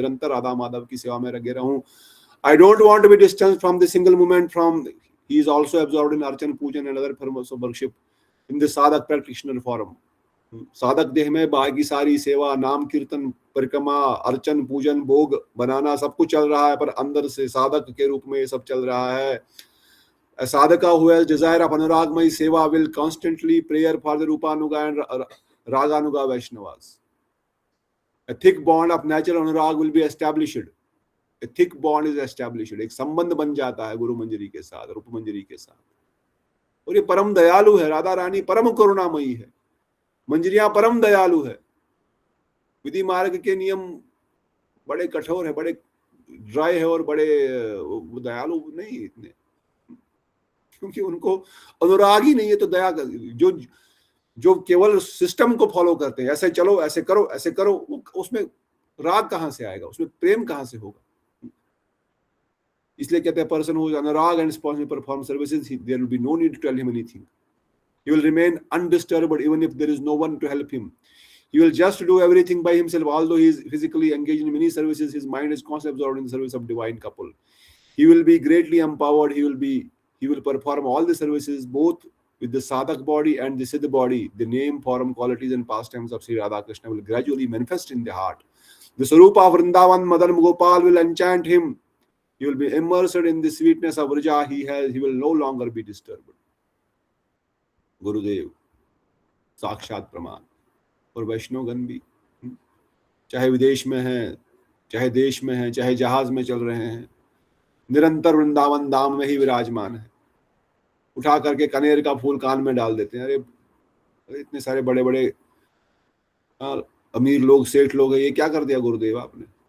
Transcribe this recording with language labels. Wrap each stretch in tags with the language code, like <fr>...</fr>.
<hi>निरंतर राधा माधव की सेवा में लगे रहूं।</hi> <en>I don't want to be distance from the single moment from, he is also absorbed in archan pujan and other forms of worship in the sadhak practitioner form.</en> <hi>साधक देह में बाकी सारी सेवा, नाम कीर्तन, परिक्रमा, अर्चन, पूजन, भोग बनाना सब कुछ चल रहा है, पर अंदर से साधक के रूप में ये सब चल रहा है।</hi> <en>A sadhaka who has desire of anuragmai seva will constantly prayer for the Rupanuga and Raganuga Vaishnavas. A thick bond of natural anurag will be established. A thick bond is established.</en> <hi>एक संबंध बन जाता है गुरु मंजरी के साथ, रूप मंजरी के साथ। और ये परम दयालु है, राधा रानी परम करुणामयी है, मंजरियां परम दयालु है। विधि मार्ग के नियम बड़े कठोर है, बड़े ड्राई है, और बड़े दयालु नहीं इतने, क्योंकि उनको अनुराग ही नहीं है। तो दया जो केवल सिस्टम को फॉलो करते हैं, ऐसे चलो, ऐसे करो, ऐसे करो, उसमें राग कहां से आएगा? उसमें प्रेम कहां से होगा? इसलिए कहते हैं</hi> <en>Person who is anurag and responsible perform services, there will be no need to tell him anything. He will remain undisturbed even if there is no one to help him. He will just do everything by himself. Although he is physically engaged in many services, his mind is constantly absorbed in the service of divine couple. He will be greatly empowered. He will perform all the services both with the sadhak body and the siddha body. The name, form, qualities, and pastimes of Sri Radha Krishna will gradually manifest in the heart. The Sarupa of Vrindavan Madan Gopal will enchant him. He will be immersed in the sweetness of Vraja. He will no longer be disturbed.</en> <hi>गुरुदेव साक्षात प्रमाण। और वैष्णवगण भी, चाहे विदेश में हैं, चाहे देश में हैं, चाहे जहाज में चल रहे हैं, निरंतर वृंदावन धाम में ही विराजमान है। उठा करके कनेर का फूल कान में डाल देते हैं। अरे इतने सारे बड़े बड़े अमीर लोग, सेठ लोग हैं, ये क्या कर दिया गुरुदेव आपने?</hi>